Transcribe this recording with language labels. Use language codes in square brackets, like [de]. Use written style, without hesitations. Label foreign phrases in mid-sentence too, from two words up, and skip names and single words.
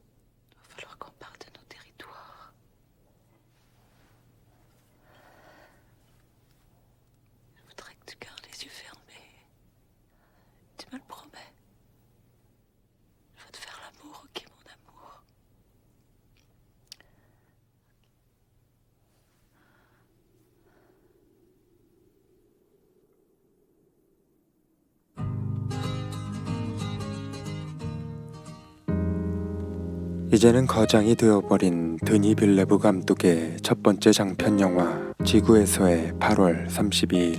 [fr] Il va falloir qu'on parte de nos territoires. Je voudrais que tu gardes les yeux fermés. Tu me le promets. Je vais te faire l'amour, ok, mon amour? [ko] 이제는 거장이 되어버린 드니 빌레브 감독의 첫 번째 장편 영화 지구에서의 8월 32일.